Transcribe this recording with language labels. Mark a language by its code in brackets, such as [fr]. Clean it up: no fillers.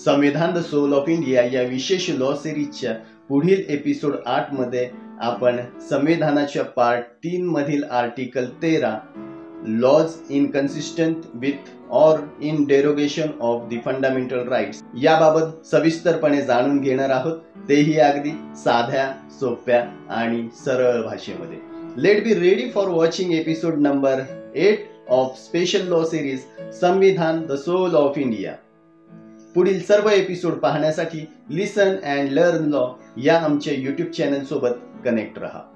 [mr] संविधान the soul of India या विशेष लॉ सिरीजच्या पुढील एपिसोड 8 मध्ये आपण संविधानाच्या पार्ट 3 मधील आर्टिकल 13 [en] laws inconsistent with or in derogation of the fundamental rights [mr] याबाबत सविस्तरपणे जाणून घेणार आहोत, तेही अगदी साध्या, सोप्या आणि सरळ भाषेमध्ये. [en] Let be ready for watching episode number 8 of special law series Samvidhan the soul of India. [mr] पुढील सर्व एपिसोड पाहण्यासाठी लिसन अँड लर्न लॉ या आमच्या यूट्यूब चॅनल सोबत कनेक्ट रहा.